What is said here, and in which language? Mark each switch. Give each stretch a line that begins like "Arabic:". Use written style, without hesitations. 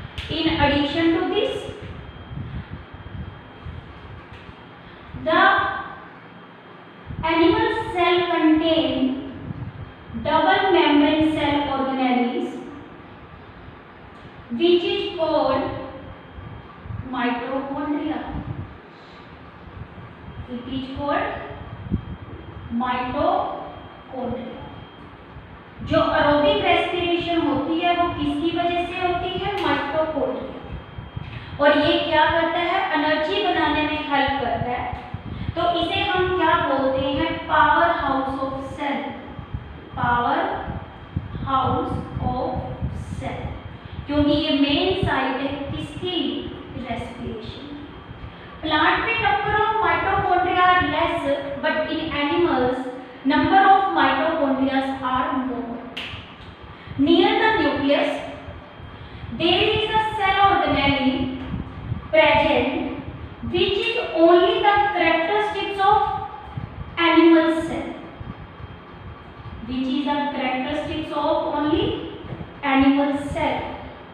English: In addition to this, the animal cell contain double membrane cell organelles, which is called mitochondria. It is called mitochondria.
Hindi: जो aerobic respiration होती है वो किसकी वजह से होती है? माइटोकॉन्ड्रिया। और ये क्या करता है? एनर्जी बनाने में हेल्प करता है। तो इसे हम क्या बोलते हैं?
English: Power house of cell. Power house of cell,
Hindi: क्योंकि ये मेन साइट है किसकी?
English: Respiration. Plant में number of mitochondria are less, but in animals number of mitochondria are more. Near the nucleus, there is a cell organelle present which is only the characteristics of animal cell. Which is the characteristics of only animal cell.